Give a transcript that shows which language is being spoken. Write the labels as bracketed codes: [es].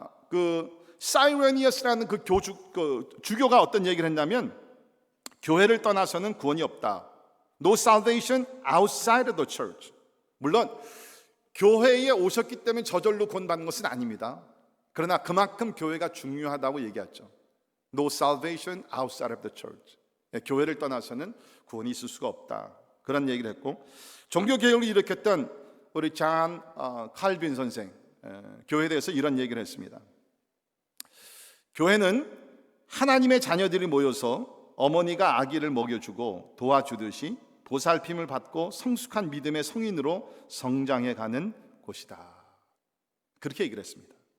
[ko] 그 사이레니어스라는 그 주교가 어떤 얘기를 했냐면, 교회를 떠나서는 구원이 없다. [en] No salvation outside of the church. [ko] 물론 교회에 오셨기 때문에 저절로 구원받는 것은 아닙니다. 그러나 그만큼 교회가 중요하다고 얘기하죠. [en] No salvation outside of the church. [ko] 교회를 떠나서는 구원이 있을 수가 없다, 그런 얘기를 했고, 종교개혁을 일으켰던 우리 잔 칼빈 선생, 교회에 대해서 이런 얘기를 했습니다. 교회는 하나님의 자녀들이 모여서 어머니가 아기를 먹여주고 도와주듯이 보살핌을 받고 성숙한 믿음의 성인으로 성장해가는 곳이다, 그렇게 얘기를 했습니다.